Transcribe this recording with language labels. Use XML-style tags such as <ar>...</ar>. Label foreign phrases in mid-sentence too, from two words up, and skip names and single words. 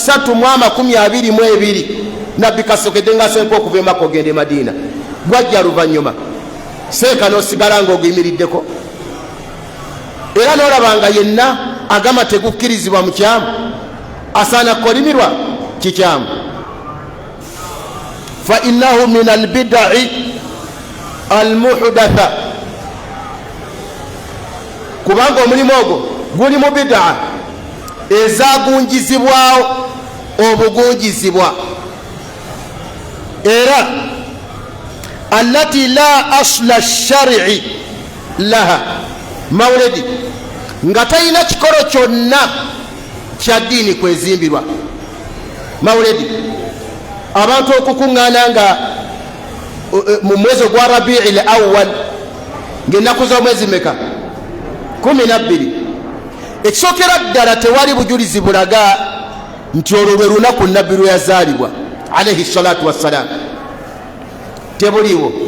<lg>322 nabbi kasokedde nga senko okuva e Makka ogenda e Madiina, gwajja luvannyuma seeka n'osigala ng'oguyimiriddeko, era n'olabanga yenna agamba tegukkirizibwa mu kyamu asaana kukolimirwa kikyamu.</lg> <ar>فإنه من البدع المحدثة,</ar> <lg>kubanga omulimu ogwo guli mu bidaa ezagunjizibwawo obugunjizibwa, era</lg> <ar>التي لا أصل شرعي لها,</ar> <lg>mawulidi nga talina kikolo kyonna kya ddiini kwezimbirwa. Mawulidi abantu okukuŋŋaana nga mu mwezi ogwa Rabi'il Awwal ng'ennaku z'omwezi meka 12, ekisookera ddala tewali bujulizi bulaga nti olwo lwe lunaku nabbi lwe yazaalibwa</lg> <ar>عليه الصلاة والسلام,</ar> <lg>tebuliiwo.</lg>